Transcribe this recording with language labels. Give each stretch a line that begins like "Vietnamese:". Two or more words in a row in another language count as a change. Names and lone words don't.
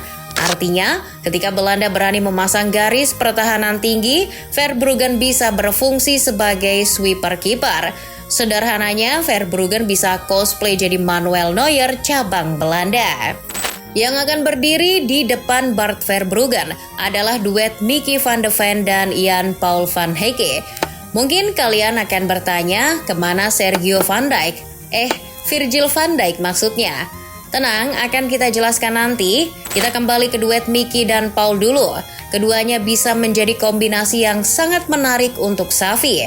Indonesian: Artinya, ketika Belanda berani memasang garis pertahanan tinggi, Verbruggen bisa berfungsi sebagai sweeper kiper. Sederhananya, Verbruggen bisa cosplay jadi Manuel Neuer cabang Belanda. Yang akan berdiri di depan Bart Verbruggen adalah duet Mickey van de Ven dan Jan Paul van Hecke. Mungkin kalian akan bertanya, kemana Sergio van Dijk? Virgil van Dijk maksudnya. Tenang, akan kita jelaskan nanti. Kita kembali ke duet Mickey dan Paul dulu. Keduanya bisa menjadi kombinasi yang sangat menarik untuk Xavi.